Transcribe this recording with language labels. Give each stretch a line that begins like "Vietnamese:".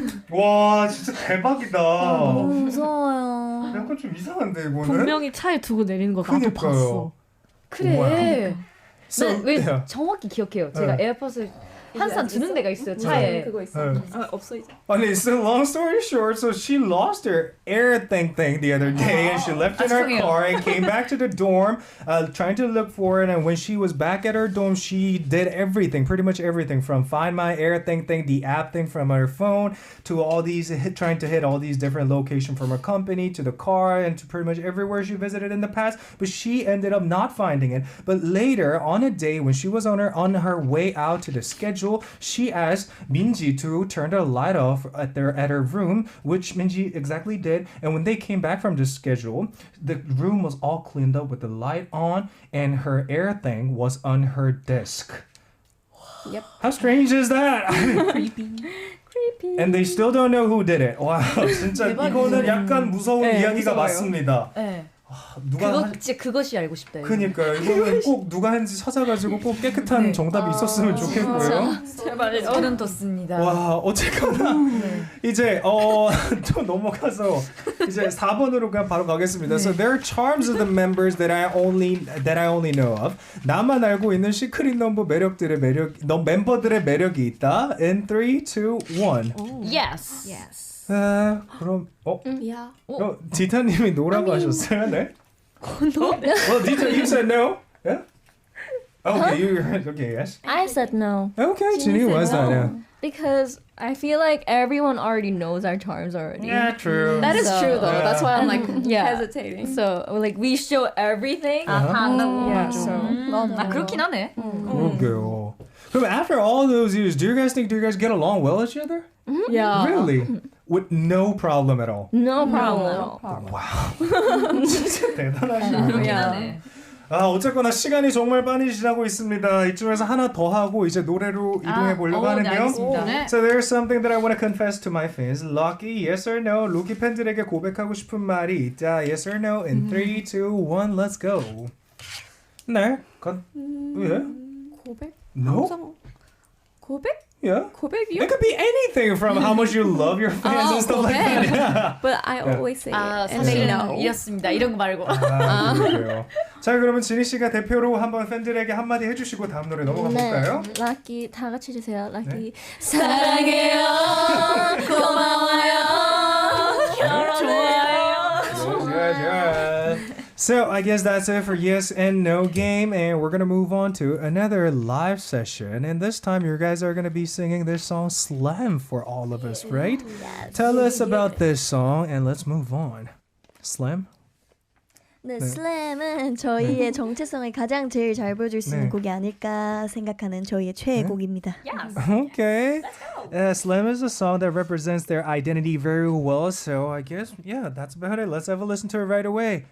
Korean: 와 진짜 대박이다. 너무 무서워요. 약간 좀 이상한데 이거는. 분명히 차에 두고 내리는 거 나도 그니까요. 봤어. 그래.
English: So,
Korean: 왜
English: yeah.
Korean: 정확히 기억해요. 제가 네. 에어팟을 한산 두는 데가 있어요 차에. 그거 있어. 없어 이제.
English: Okay, so long story short, so she lost her air thing the other day, and she left it in her
Korean: 죄송해요.
English: car and came back to the dorm, trying to look for it. And when she was back at her dorm, she did everything, pretty much everything, from Find My Air thing, the app thing from her phone, to all these trying to hit all these different locations from her company, to the car, and to pretty much everywhere she visited in the past. But she ended up not finding it. But later, on a day when she was on her way out to the schedule, she asked Minji to turn the light off at her room, which Minji exactly did. And when they came back from the schedule, the room was all cleaned up with the light on, and her air thing was on her desk. Yep. How strange is that? Creepy. And they still don't know who did it.
Korean: 와, 진짜 이거는 약간 무서운 이야기가 무서워요. 맞습니다. 네. 누가 진짜 그것이 알고 싶다. 이거. 그니까요. 이거는 꼭 누가 했는지 찾아가지고 꼭 깨끗한 정답이 있었으면 좋겠고요. 제발 저는 뒀습니다. 와, 어쨌거나 이제 또 넘어가서 이제 4번으로 그냥 바로 가겠습니다.
English: So there are charms of the members that I only know of.
Korean: 나만 알고 있는 시크릿 멤버들의 매력이 있다.
English: In 3, 2, 1. Yes. Yes.
Korean: 그럼
English: Yeah.
Korean: 디타님이 노라고 하셨어요, 네?
English: Well, Dita, you said no. Yeah. Okay, okay, yes. I said no Okay, Ginny was that. Yeah. because I feel like everyone already knows our charms already. Yeah, true. That is true though. Yeah. That's why I'm like Hesitating. So like we show everything. Uh-huh. So
Korean: 아 그렇긴 하네. 그러게요.
English: 그럼 after all those years, do you guys get along well with each other? yeah. Really? With no problem at all. No problem at all.
Korean: Wow. 진짜 대단하시네요. 그렇긴 하네. 어쨌거나 시간이 정말 빨리 지나고 있습니다. 이쯤에서 하나 더 하고 이제 노래로 이동해 보려고 하는데요. 네, 알겠습니다. 네.
English: So there's something that I want to confess to my fans. Lucky, yes or no?
Korean: 루키 팬들에게 고백하고 싶은 말이 있다.
English: Yes or no? In 3, 2, 1, let's go.
Korean: 네. 예? 고백?
English: No?
Korean: 항상 고백?
English: Yeah.
Korean: 고백이요?
English: It could be anything from how much you love your fans and stuff like that. Yeah. But I always say
Korean: 아
English: it and they know.
Korean: 이렇습니다. 이런 거 말고. 그래요. 자, 그러면 지니 씨가 대표로 한번 팬들에게 한마디 해주시고 다음 노래 넘어가 볼까요? 락키 다 같이 해주세요. 락키 사랑해요. 고마워요. 좋아요.
English: Good. So I guess that's it for yes and no game, and we're gonna move on to another live session. And this time, you guys are gonna be singing this song "Slam" for all of us, right? Yes. Tell us about this song, and let's move on. Slam.
Korean: 네, 네. 슬램은 저희의 정체성을 가장 제일 잘 보여줄 수 있는 네. 곡이 아닐까 생각하는 저희의 최애 네. 곡입니다.
English: Yes. Okay. Slam is a song that represents their identity very well. So I guess that's about it. Let's have a listen to it right away.